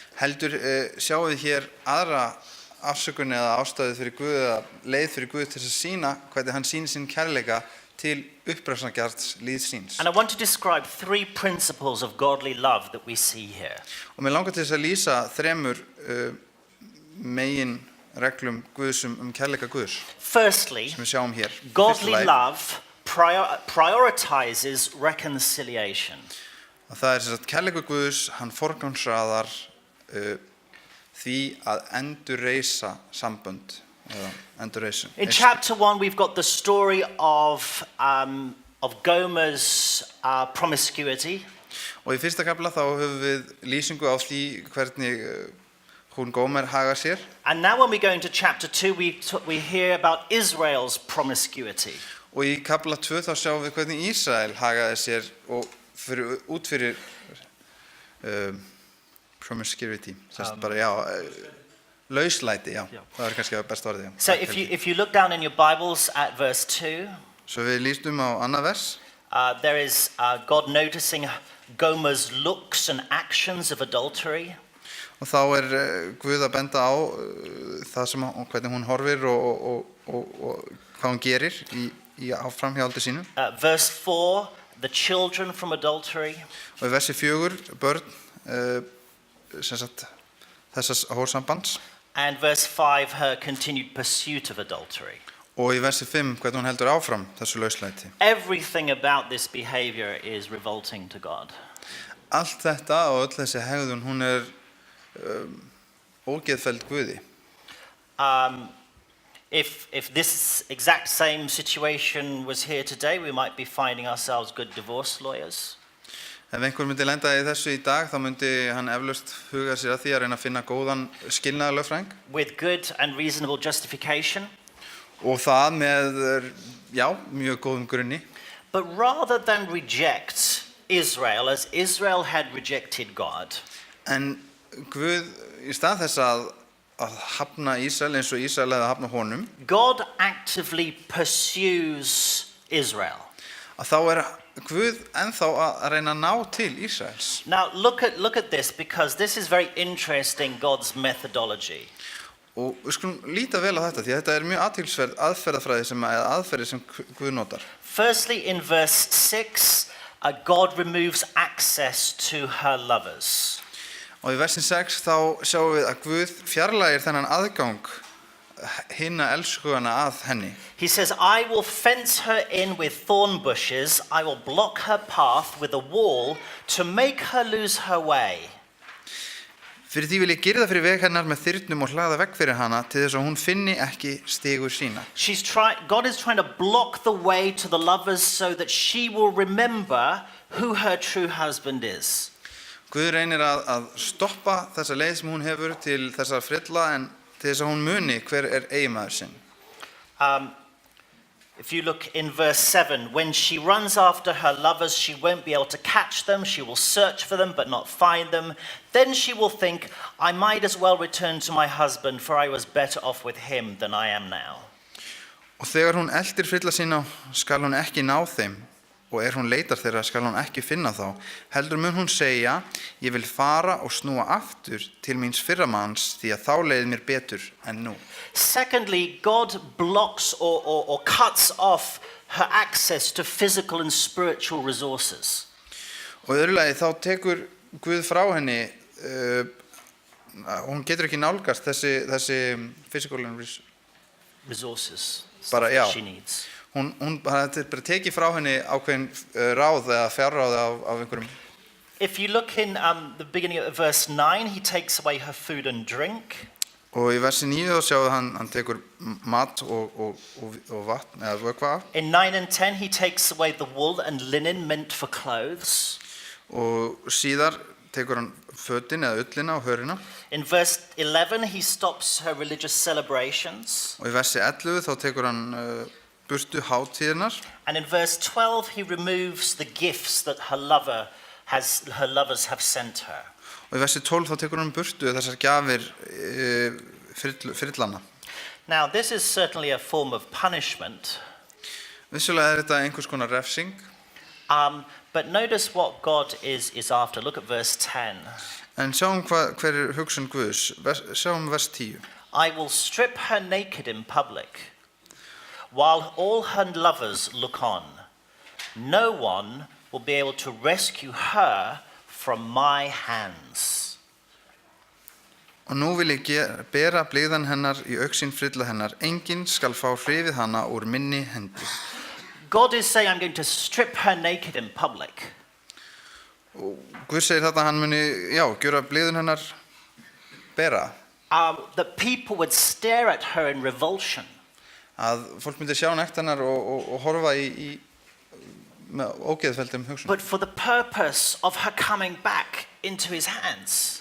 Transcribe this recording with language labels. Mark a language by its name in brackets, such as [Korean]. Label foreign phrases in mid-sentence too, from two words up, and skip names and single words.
[Icelandic] Heldur sjáum við hér aðra afsökun eða ástæðu fyrir Guð eða leið fyrir Guð til að sýna hvernig hann sýnir sinn kærleika til uppreisnargjarns líðs síns. [English] And I want to describe 3 principles of godly love that we see here. [Icelandic] Og mér langar til þess að lýsa þremur megin reglum Guðs kærleika Guðs [English] Firstly, [Icelandic] sem við sjáum hér. [English] godly [Icelandic] Fyrsta lagi, [English] love prioritizes reconciliation. [Icelandic] að það sem sagt kærleikur Guðs, hann forgangsraðar því að endurreisa sambönd eða endurreisa. [English] In chapter 1, we've got the story of Gomer's promiscuity. [Icelandic] Og í fyrsta kafla þá höfum við lýsingu á því hvernig hún Gómer hagar sér. [English] And now when we go into chapter 2, we hear about Israel's promiscuity. [Icelandic] Og í kafla 2 þá sjáum við hvernig Ísrael hagaði sér og út fyrir promiscuity, bara lauslæti, það kannski besta orðið. [English] So if you look down in your Bibles at verse 2, [Icelandic] Svo við lýstum á annað vers. [English] there is God noticing Gomer's looks and actions of adultery. [Icelandic] Og þá Guð að benda á það sem hvernig hún horfir og hvað hún gerir í framhjáhaldi sínu. [English] Verse 4, the children from adultery. [Icelandic] Og í versi 4 börn sem sagt þessas hórsambands. [English] And verse 5, her continued pursuit of adultery. [Icelandic] Og í versi 5 hvernig hún heldur áfram þessu lauslæti. [English] Everything about this behavior is revolting to God. [Icelandic] Allt þetta og öll þessi hegðun hún ógeðfelld Guði. [English] If this exact same situation was here today, we might be finding ourselves good divorce lawyers. [Icelandic] Ef einhver myndi lenda í þessu í dag, þá myndi hann eflaust huga sér að því að reyna að finna góðan skilnaðarlögfræðing. [English] With good and reasonable justification. [Icelandic] Og það með, mjög góðum grunni. [English] But rather than reject Israel, as Israel had rejected God, [Icelandic] En Guð, í stað þess að hafna Ísrael eins og Ísrael hefði hafna honum, [English] God actively pursues Israel. [Icelandic] að þá Guð ennþá að reyna að ná til Ísraels. [English] Now look at this, because this is very interesting, God's methodology. [Icelandic] Og við skulum líta vel á þetta, því að þetta mjög athyglisverð aðferði sem Guð notar. [English] Firstly, in verse 6, God removes access to her lovers. [Icelandic] Og í versin 6 þá sjáum við að Guð fjarlægir þennan aðgang hinna elskugana að henni. [English] He says, I will fence her in with thorn bushes, I will block her path with a wall to make her lose her way. [Icelandic] Fyrir því vil ég girða fyrir veg hennar með þyrnum og hlaða vegg fyrir hana til þess að hún finni ekki stigur sína. [English] God is trying to block the way to the lovers so that she will remember who her true husband is. [Icelandic] Guð reynir að stoppa þessa leið sem hún hefur til þessa frilla en til þess að hún muni hver eiginmaður sinn. [English] If you look in verse 7, when she runs after her lovers, she won't be able to catch them. She will search for them but not find them. Then she will think, I might as well return to my husband, for I was better off with him than I am now. [Icelandic] Og þegar hún eltir frilla sína skal hún ekki ná þeim, og hún leitar þeirra skal hún ekki finna þá. Heldur mun hún segja, ég vil fara og snúa aftur til míns fyrramanns, því að þá leið mér betur en nú. [English] Secondly, God blocks or cuts off her access to physical and spiritual resources. [Icelandic] Og í öðru lagi þá tekur Guð frá henni, hún getur ekki nálgast þessi [English] physical and resources [Icelandic] bara, [English] that she needs. [Icelandic] Hún bara tekið frá henni ákveðin ráð eða fjárráð af einhverjum. [English] If you look in the beginning of verse 9, he takes away her food and drink. [Icelandic] Og í versi 9 þá sjáum við hann tekur mat og vatn eða vökva af. [English] In 9 and 10, he takes away the wool and linen meant for clothes. [Icelandic] Og síðar tekur hann fötin eða ullina og hörina. [English] In verse 11, he stops her religious celebrations. [Icelandic] Og í versi 11 þá tekur hann burtu hátíðirnar. [English] And in verse 12, he removes the gifts that her lovers have sent her. [Icelandic] Og í versi 12 þá tekur hann burtu þessar gjafir frillana. [English] Now, this is certainly a form of punishment. [Icelandic] Vissulega þetta einhvers konar refsing. [English] But notice what God is after. Look at verse 10. [Icelandic] En sjáum hver hugsun Guðs. Sjáum vers 10. [English] I will strip her naked in public, while all her lovers look on. No one will be able to rescue her from my hands. [Icelandic] Og nú vil ég bera blygðan hennar í augsýn frilla hennar. Enginn skal fá hrifið hana úr minni hendi. [English] God is saying, I'm going to strip her naked in public. [Icelandic] Og Guð segir þetta að hann muni, gjöra blygðun hennar bera. [English] That people would stare at her in revulsion. [Icelandic] Að fólk myndi sjá nekt hennar og horfa með ógeðfelldum hugsun. [English] But for the purpose of her coming back into his hands.